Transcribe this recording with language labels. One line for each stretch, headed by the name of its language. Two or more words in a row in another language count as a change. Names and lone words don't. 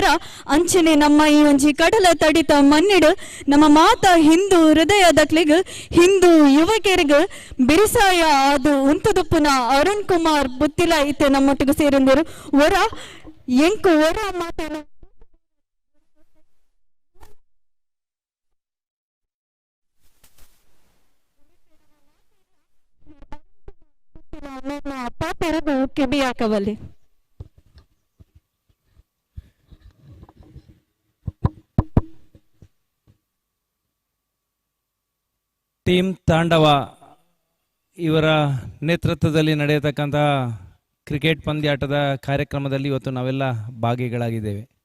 Tulu: ಅಂಚನೆ ನಮ್ಮ ಈ ಒಂಜಿ ಕಡಲ ತಡಿತ ಮನ್ನಿಡ್ ನಮ್ಮ ಮಾತ ಹಿಂದೂ ಹೃದಯದಕ್ಲಿಗ್ ಹಿಂದೂ ಯುವಕರಿಗ್ ಬಿರಿಸಾಯ ಅದು ಉಂತುದುಪ್ಪುನ ಅರುಣ್ ಕುಮಾರ್ ಬುತ್ತಿಲ ಇತ್ತೆ ನಮ್ಮೊಟ್ಟಿಗೆ ಸೇರಿಂದರು ಒರ ಎಂಕು ಒರ ಮಾತಾಡ ಪಾತೆರದು ಕೆಬಿ ಹಾಕವಲ್ಲಿ.
Kannada: ಟೀಮ್ ತಾಂಡವ ಇವರ ನೇತೃತ್ವದಲ್ಲಿ ನಡೆಯತಕ್ಕಂತಹ ಕ್ರಿಕೆಟ್ ಪಂದ್ಯಾಟದ ಕಾರ್ಯಕ್ರಮದಲ್ಲಿ ಇವತ್ತು ನಾವೆಲ್ಲ ಭಾಗಿಗಳಾಗಿದ್ದೇವೆ.